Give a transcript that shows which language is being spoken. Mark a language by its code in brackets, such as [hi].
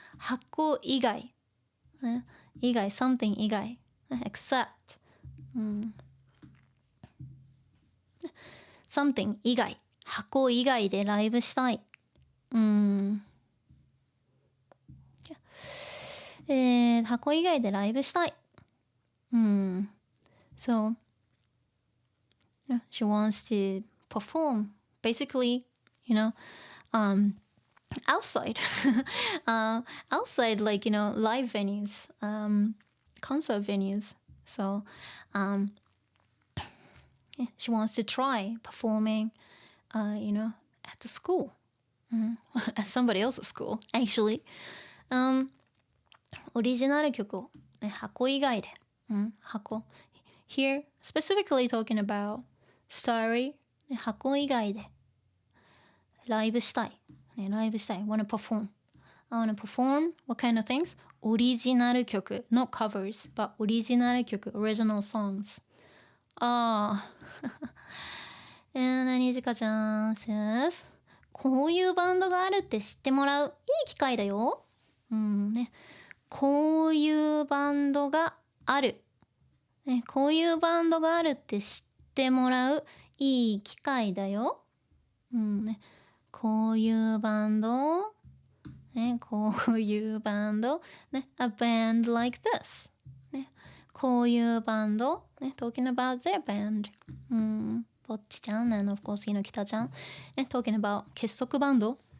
[ja] 箱以外、ね、以外 something 以外 except、something 以外箱以外でライブしたい、箱以外でライブしたい。 [en] So, yeah, she wants to perform, basically, outside. Outside, like, live venues, concert venues. So, yeah, she wants to try performing, at the school. At somebody else's school, actually. [ja] オリジナル曲を、ね、箱以外で、箱 [en] Here, specifically talking about story、 [ja] ね、箱以外でライブしたい、ね、 [en] wanna perform I wanna perform what kind of things? オリジナル曲 not covers but オリジナル曲 original songs And Nijika-chan says [ja] こういうバンドがあるって知ってもらういい機会だよ。ね、こういうバンドがある、ね、こういうバンドがあるって知ってもらういい機会だよ。ね、こういうバンド、ね、こういうバンド、ね、 [en] a band like this、 [ja] ね、こういうバンド、ね、 [en] talking about their band、 [ja] ぼっちちゃん、 [en] and of course [ja] ひのきたちゃん、ね、talking about 結束バンド、